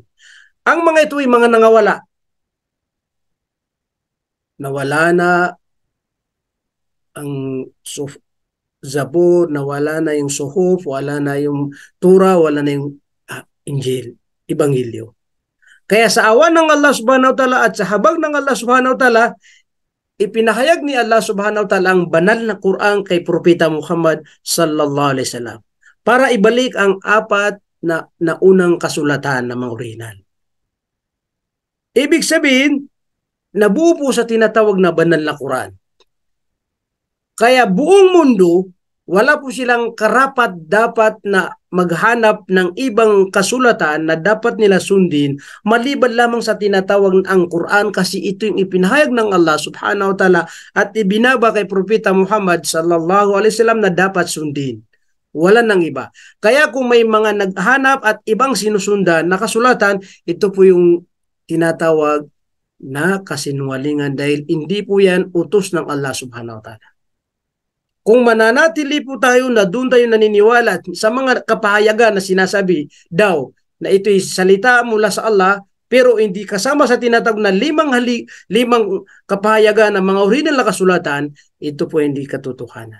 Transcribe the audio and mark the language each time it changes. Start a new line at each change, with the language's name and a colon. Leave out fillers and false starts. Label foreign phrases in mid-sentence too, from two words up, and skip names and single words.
Filipino: Ang mga ito ay mga nangawala. Nawala na ang Zabur, nawala na yung Suhuf, wala na yung Tura, wala na yung Injil, Ebanghelyo. Kaya sa awa ng Allah
Arabic: سبحانه وتعالى
Filipino: at sa habag ng Allah
Arabic: سبحانه وتعالى,
Filipino: ipinahayag ni Allah
Arabic: سبحانه وتعالى
Filipino: ang banal na Quran kay Propeta Muhammad
Arabic: صلى الله عليه وسلم
Filipino: para ibalik ang 4 na unang kasulatan ng mga original. Ibig sabihin, nabuo po sa tinatawag na banal na Quran. Kaya buong mundo, wala po silang karapat dapat na maghanap ng ibang kasulatan na dapat nila sundin maliban lamang sa tinatawag ang Quran kasi ito yung ipinahayag ng Allah
Arabic: سبحانه وتعالى
Filipino: at ibinaba kay Propeta Muhammad
Arabic: صلى الله عليه وسلم
Filipino: na dapat sundin. Wala nang iba. Kaya kung may mga naghanap at ibang sinusundan na kasulatan, ito po yung tinatawag na kasinungalingan dahil hindi po yan utos ng Allah
Arabic: سبحانه وتعالى.
Filipino: Kung mananatili po tayo na doon tayo naniniwala sa mga kapahayagan na sinasabi daw na ito'y salita mula sa Allah pero hindi kasama sa tinatawag na 5 kapahayagan ng mga original na kasulatan, ito po hindi katotohanan.